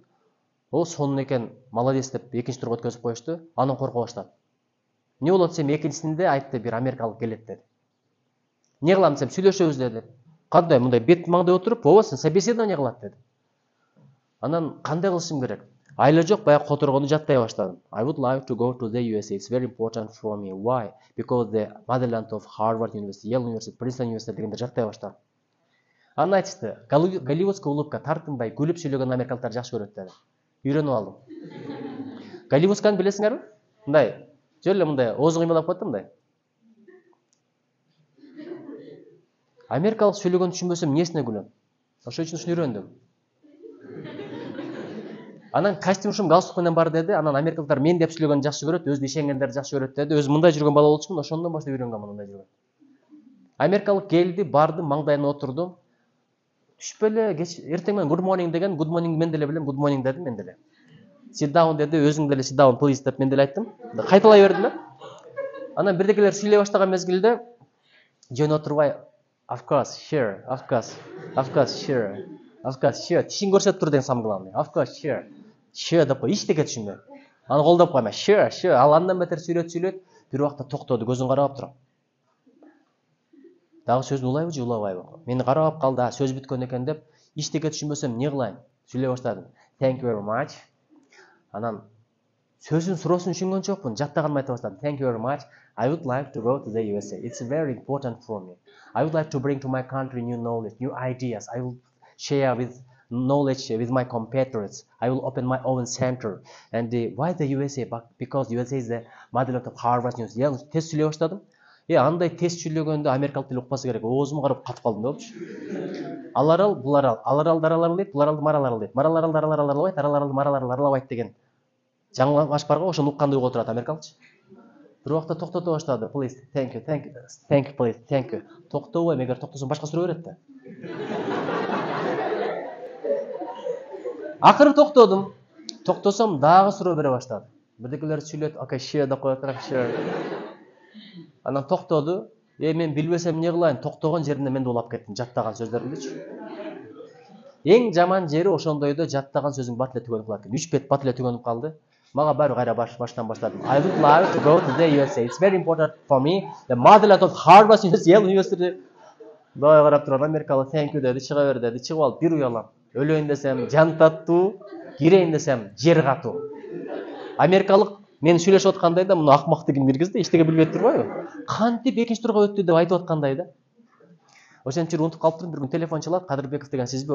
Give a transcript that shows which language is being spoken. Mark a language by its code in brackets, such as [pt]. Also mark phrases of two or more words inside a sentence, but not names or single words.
[ky] О, сонун экен, молодец деп экинчи турга өткөзүп коюшту. Анан корко баштадым. Не болот десем, экинчисинде айтты, бир америкалык келет деди. Не кылам десем, сүйлөшөбүз деди. Кандай мындай бет маңдай отуруп, ооба, сен собеседование кылат деди. Анан кандай кылышым керек? Айла жок, баягы которгону жаттай баштадым. [en] I would like to go to the USA. It's very important for me. Why? Because the motherland of Harvard University, Yale University, Princeton University [ky] дегенде жаттай баштадым. Анан айтышты, [ru] голливудская улыбка, [ky] тартынбай күлүп сүйлөгөн америкалыктар жакшы көрөт деди. Үйрөнүп алдым. Голливудсканы билесиңерби? Мындай, жөн эле мындай оозу кыймылдап коет да мындай. Америкалык сүйлөгөнү түшүнбөсөм, эмнесине күлөм? Ошол үчүн ушуну үйрөндүм. Анан костюмшум галстук менен бар деди. Анан америкалыктар мен деп сүйлөгөнү жакшы көрөт, өзү ишенгендерди жакшы көрөт деди. Өзү мындай жүргөн бала болчумун, ошондон баштап үйрөнгөнмүн мындай жүргөн. Америкалык келди, бардым, маңдайына отурдум. Түшүп эле эртең менен [en] good morning [ky] деген, [en] good morning [ky] мен деле билем, [en] good morning [ky] дедим мен деле. [en] Sit down [ky] деди, өзүң деле [en] sit down please [ky] деп мен деле айттым. Кайталай бердим да. Анан бирдекелер сүйлөй баштаган мезгилде жөн отурбай [en] of course, sure, of course, sure, of course, sure. [ky] Тишин көрсөтүп тур деген [ru] самый главный. [en] Of course, sure. [ky] Sure деп кой, эчтеке түшүнбөй. Аны колдоп койма. Sure. Ал андан бетер сүйлөт. Бир убакта токтоду, көзүн карап турам. Дагы сөзүн улайбы же улабайбы? Мени карап калды, сөз бүткөн экен деп, эчтеке түшүнбөсөм, не кылайын? Сүйлөй баштадым. [en] Thank you very much. [ky] Анан сөзүн суроосун түшүнгөн жокмун, жаттаганымды айта баштадым. [en] Thank you very much. I would like to go to the USA. It's very important for me. I would like to bring to my country new knowledge, new ideas. I will share with knowledge with my competitors. I will open my own center. And why the USA? Because USA is the motherland of Harvard University. [ky] Яғни тез сүйлөй баштадым. Андай тез сүйлөгөндө америкалык тил укпаса керек. Оозуму карап катып калдым да болчу. Аларал, буларал, аларал даралар дейт, буларалды маралар дейт. Мараларал даралар аралабайт, араларалды маралар аралабайт деген жаңылаш бар го, ошону уккандай угуп отурат америкалыкчы. Бир убакта токтото баштады. [en] Please, thank you, please, thank you. [ky] Токтобой, эгер токтосом башка суроо берет да. Акыры токтодум. Токтосом дагы суроо бере баштады. Бирдекелер сүйлөт, [en] okay, sure [ky] деп коет, sure. Анан токтоду. Мен билбесем не кылайын? Токтогон жеринде мен да улап кеттим, жаттаган сөздөрүмдүчү. Эң жаман жери ошондойдо жаттаган сөзүң бат эле түгөнүп калат экен. 3 бет бат эле түгөнүп калды. Мага баары кайра баштан баштадым. [en] I would like to go to the USA. It's very important for me. The motherland of Harvard University, Yale University. [ky] Дагы карап турган америкалык [en] thank you [ky] деди, чыга бер деди. Чыгып алып бир уялам. Өлөйүн десем жан таттуу, кирейин десем жер катуу. Америкалык мен сүйлөшүп аткандай да, муну акмактыгын киргизди, эчтеке билбей турбайбы? Кантип экинчи турга өттү деп айтып аткандай да. Ошентип жүрүп унутуп калыптырмын, бир күн телефон чалат, Кадырбеков деген сизби?